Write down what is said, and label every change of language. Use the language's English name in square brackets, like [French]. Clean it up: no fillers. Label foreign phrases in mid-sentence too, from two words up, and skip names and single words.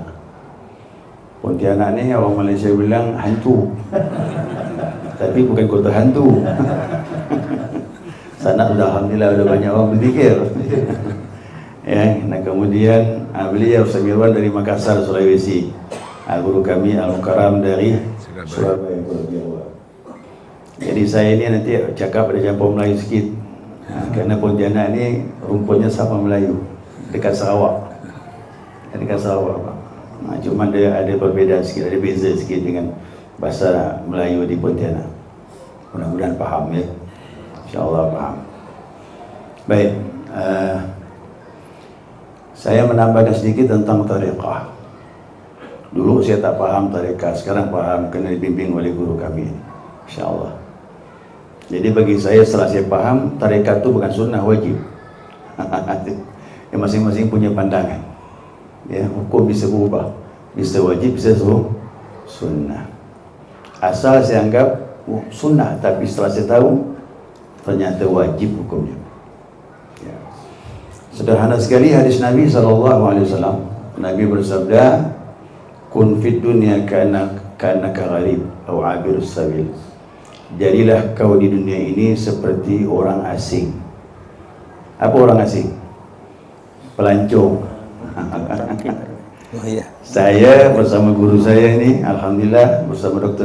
[Indonesian] Pontianak ni orang Malaysia bilang hantu, tapi bukan kota hantu. Sana sudah alhamdulillah ada banyak orang berzikir. Ya, nah kemudian beliau Ustaz Mirwan dari Makassar, Sulawesi. Guru kami Al-Mukarram dari Surabaya, Jawa. [Malay] Jadi saya ini nanti cakap ada campur Melayu sikit. Kerana Pontianak ni rumputnya sama Melayu, dekat Sarawak. Dekat Sarawak, Pak. Cuma ada perbezaan sikit, ada beza sikit dengan bahasa Melayu di Pontianak. Mudah-mudahan faham ya. InsyaAllah faham. Baik, saya menambahkan sedikit tentang tariqah. Dulu saya tak faham tariqah, sekarang faham, kena dibimbing oleh guru kami, InsyaAllah. Jadi bagi saya, setelah saya faham, tariqah itu bukan sunnah, wajib. [Indonesian] Ya, masing-masing punya pandangan. Ya, hukum bisa berubah, bisa wajib, bisa sunnah. Asal saya anggap sunnah, tapi setelah saya tahu ternyata wajib hukumnya. Ya. Sederhana sekali hadis Nabi SAW. Nabi bersabda, [Arabic] "كن في الدنيا كأن غريب atau عابر سبيل." [Indonesian] Jadilah kau di dunia ini seperti orang asing. Apa orang asing? Pelancong. Oh iya. Saya bersama guru saya ini, alhamdulillah bersama Dr.